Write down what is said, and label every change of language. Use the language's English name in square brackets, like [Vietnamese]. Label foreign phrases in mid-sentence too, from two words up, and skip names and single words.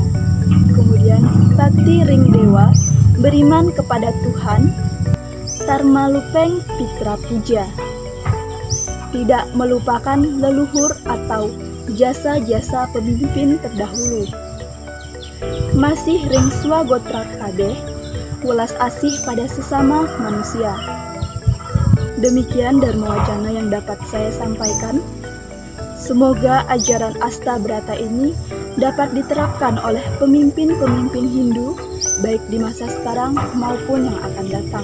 [Indonesian] Kemudian [Balinese] Bakti Ringdewa, [Indonesian] beriman kepada Tuhan, [Balinese] Tarmalupeng Pitra Puja, [Indonesian] tidak melupakan leluhur atau jasa-jasa pemimpin terdahulu. [Balinese] Masih ring swagotra kabeh, [Indonesian] welas asih pada sesama manusia. Demikian Dharma Wacana yang dapat saya sampaikan. Semoga ajaran Astabrata ini dapat diterapkan oleh pemimpin-pemimpin Hindu, baik di masa sekarang maupun yang akan datang.